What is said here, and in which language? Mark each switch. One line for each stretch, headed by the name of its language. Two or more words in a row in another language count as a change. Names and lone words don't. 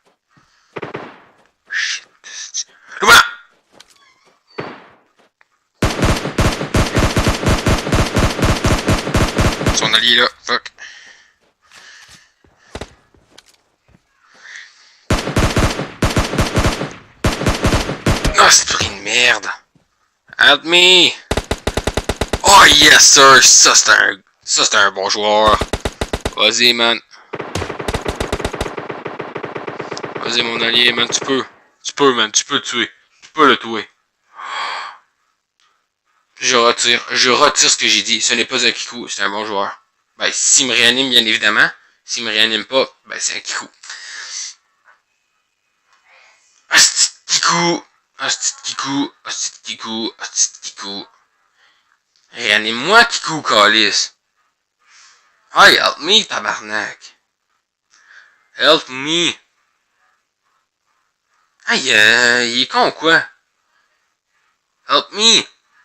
French: Shit. Le voilà! Son allié là, fuck. Oh, c'est pris une merde.
English: Help me! Oh yes sir!
French: Ça c'est un bon joueur. Vas-y man. Vas-y mon allié man, tu peux. Man, tu peux le tuer. Tu peux le tuer. Je retire ce que j'ai dit. Ce n'est pas un kikou, c'est un bon joueur. Ben, s'il me réanime, bien évidemment. S'il me réanime pas, ben, c'est un kikou. Asti kikou. Asti kikou. Asti kikou. Asti kikou. Réanime-moi, kikou, calice.
English: Hey, help me, tabarnak. Help me.
French: Hey, il est con ou quoi?
English: Help me.